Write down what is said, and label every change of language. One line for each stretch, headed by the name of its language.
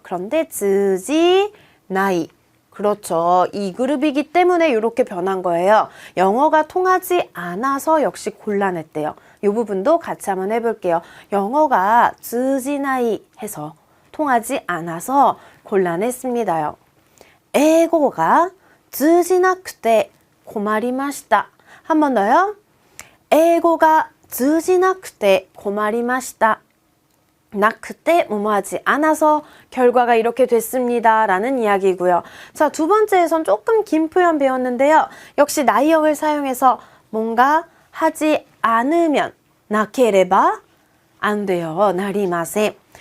Korean: 그런데 通じない.그렇죠. 이 그룹이기 때문에 이렇게 변한 거예요. 영어가 통하지 않아서 역시 곤란했대요. 이 부분도 같이 한번 해볼게요. 영어가 通じない 해서 통하지 않아서 곤란했습니다요.
Japanese: 일본어가 通じなくて困りました.
Korean: 한 번 더요.
Japanese: 일본어가 通じなくて困りました.
Korean: 나 그때 뭐뭐하지 않아서 결과가 이렇게 됐습니다 라는 이야기고요. 자, 두 번째에선 조금 긴 표현 배웠는데요. 역시 나이형을 사용해서 뭔가 하지 않으면 나케레바 안 돼요. 나리마센.